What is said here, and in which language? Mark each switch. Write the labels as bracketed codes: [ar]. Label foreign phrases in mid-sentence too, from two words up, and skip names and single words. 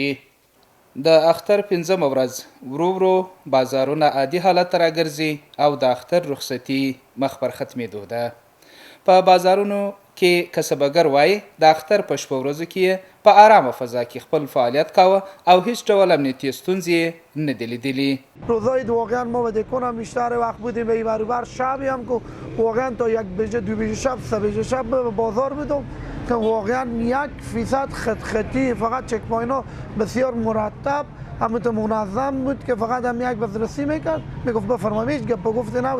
[ps] د اختر 5مه ورځ ورو ورو بازارونه عادي حالت ته راګرځي او د اختر رخصتي مخ پر ختمېدو ده. په بازارونو کې کسبګر وایي د اختر په شپه ورځو کې په آرامه فضا کې خپل فعالیت کاوه او هیچ ډول امنیتي ستونزې نه دي لیدلي. [fa] روزای واقعا ما بده کنم بیشتر وقت بودیم به این ور شبی هم که واقعا تا 1 بجه 2 بجه شب 3 بجه شب به بازار بودم که واقعا 1% خطی فقط چک پوینت ها بسیار مرتب همونطور منظم بود که فقط هم یک بازرسی میکرد میگفت بفرمایید گپ گفت نبود.